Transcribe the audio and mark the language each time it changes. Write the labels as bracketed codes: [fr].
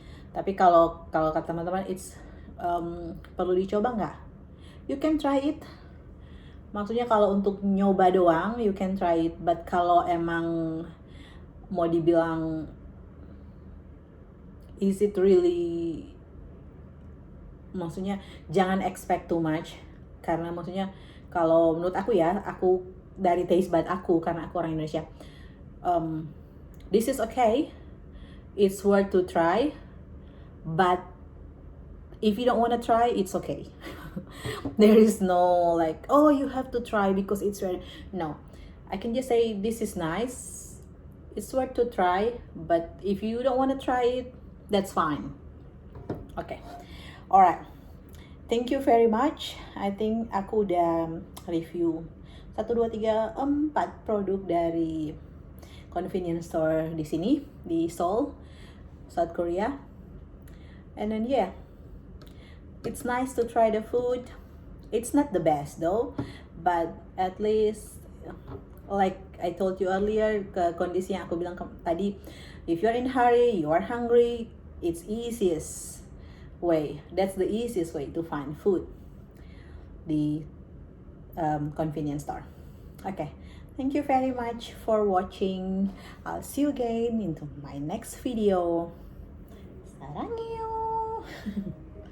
[id] Tapi kalau kata teman-teman it's perlu dicoba nggak? [en] You can try it. [id] Maksudnya kalau untuk nyoba doang, [en] you can try it. [id] But kalau emang mau dibilang, [en] is it really? [id] Maksudnya jangan [en] expect too much. [id] Karena maksudnya kalau menurut aku ya, aku dari taste bud aku, karena aku orang Indonesia, [en] this is okay. It's worth to try. But if you don't want to try, it's okay. There is no like, oh, you have to try because it's ready. No, I can just say this is nice. It's worth to try. But if you don't want to try it, that's fine. Okay, alright. Thank you very much. I think [id] aku udah review 1, 2, 3, 4 produk dari convenience store di sini di Seoul, South Korea. [en] And then yeah, it's nice to try the food. It's not the best though, but at least like I told you earlier, [id] kondisi yang aku bilang tadi, [en] if you're in hurry, you are hungry, it's easiest way. That's the easiest way to find food. The convenience store. Okay, thank you very much for watching. I'll see you again into my next video. [ko] 사랑해요.